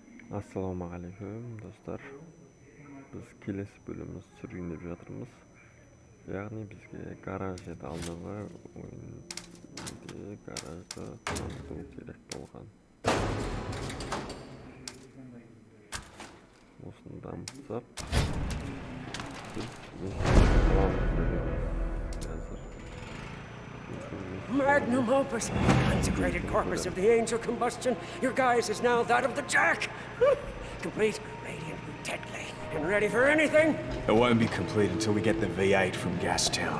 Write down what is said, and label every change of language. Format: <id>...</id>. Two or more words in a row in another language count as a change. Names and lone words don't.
<kk>Ассалаумағалейкум достар. Біз келесі бөліміміз түсіргендеп жатырмыз. Яғни бізге гараж еді алдыңғы ойында гаражды таныту керек болған. Осыны дамытсақ, біз</kk> <en>Magnum opus, consecrated corpus of the angel combustion. Your guise is now that of the Jack. Complete, radiant, deadly, and ready for anything. It won't be complete until we get the V8 from Gastown.</en>